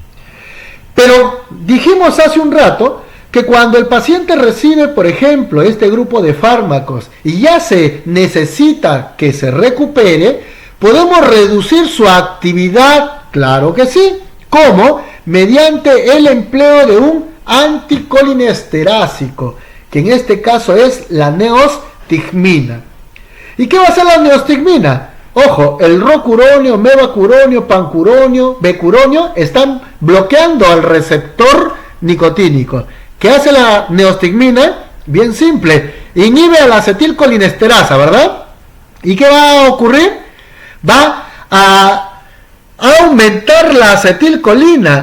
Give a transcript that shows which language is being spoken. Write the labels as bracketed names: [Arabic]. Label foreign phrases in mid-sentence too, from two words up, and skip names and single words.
[Spanish] Pero dijimos hace un rato que cuando el paciente recibe, por ejemplo, este grupo de fármacos y ya se necesita que se recupere, podemos reducir su actividad, claro que sí. ¿Cómo? Mediante el empleo de un anticolinesterásico, que en este caso es la neostigmina. ¿Y qué va a hacer la neostigmina? Ojo, el rocuronio, mevacuronio, pancuronio, becuronio están bloqueando al receptor nicotínico. ¿Qué hace la neostigmina? Bien simple, inhibe a la acetilcolinesterasa, ¿verdad? ¿Y qué va a ocurrir? Va a aumentar la acetilcolina.